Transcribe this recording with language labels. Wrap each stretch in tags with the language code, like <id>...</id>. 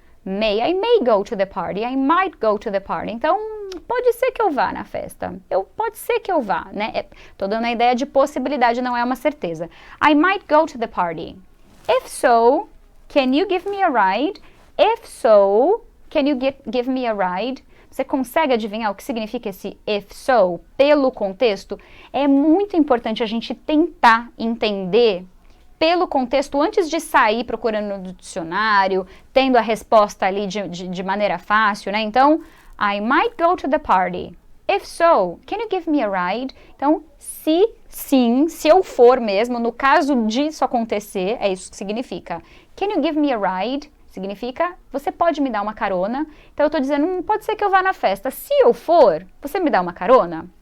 <en>I may go to the party, I might go to the party.</en> <pt>Então, pode ser que eu vá na festa. Pode ser que eu vá, né? Tô dando a ideia de possibilidade, não é uma certeza.</pt> <en>I might go to the party. If so, can you give me a ride? If so, can you give me a ride?</en> <pt>Você consegue adivinhar o que significa esse if so? Pelo contexto, é muito importante a gente tentar entender pelo contexto antes de sair procurando no dicionário, tendo a resposta ali de maneira fácil, né?</pt> <en>Então, I might go to the party. If so, can you give me a ride?</en> <pt>Então, se sim, se eu for mesmo, no caso disso acontecer, é isso que significa.</pt> <en>Can you give me a ride?</en> <pt>Significa, você pode me dar uma carona. Então, eu tô dizendo, pode ser que eu vá na festa. Se eu for, você me dá uma carona?</pt>